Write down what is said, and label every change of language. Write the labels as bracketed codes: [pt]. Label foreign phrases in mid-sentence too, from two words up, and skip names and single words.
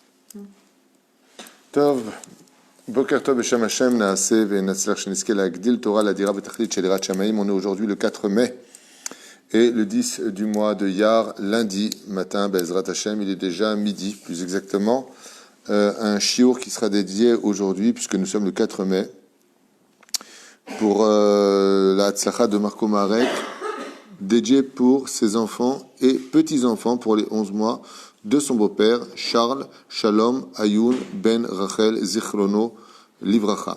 [he] טוב, בוקר טוב בשם השם, נעשה ונצליח שנזכה להגדיל תורה לדירה בתכלית של יראת שמיים. [fr] On est aujourd'hui le 4 mai et le 10 du mois de Iyar, lundi matin, [he] בעזרת השם, [fr] il est déjà midi, plus exactement, un shiur qui sera dédié aujourd'hui, puisque nous sommes le 4 mai, pour la Hatzlacha de Marco Marek, dédié pour ses enfants et petits-enfants pour les 11 mois de son beau-père, Charles Shalom Ayoun Ben Rachel [he] זכרונו לברכה.